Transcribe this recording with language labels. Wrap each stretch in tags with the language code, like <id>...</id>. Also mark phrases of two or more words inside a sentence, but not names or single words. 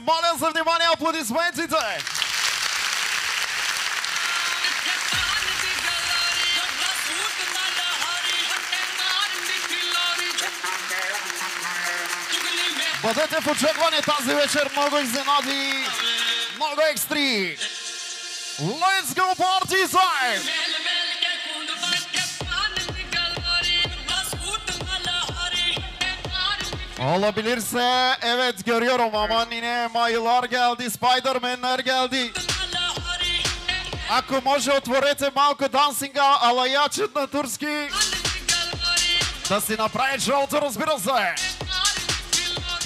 <bg>Моля за внимание, аплодисментите! Бъдете в очакване тази вечер, много изненади, много екстри!</bg> <en>Let's go party time!</en> <tr>Olabilirse evet görüyorum ama yine mayılar geldi, Spider-Man'ler geldi.</tr> <bg>Ако може, отворете малко дансинга, алаячът на турски. Да си направи шоуто, разбира се.</bg>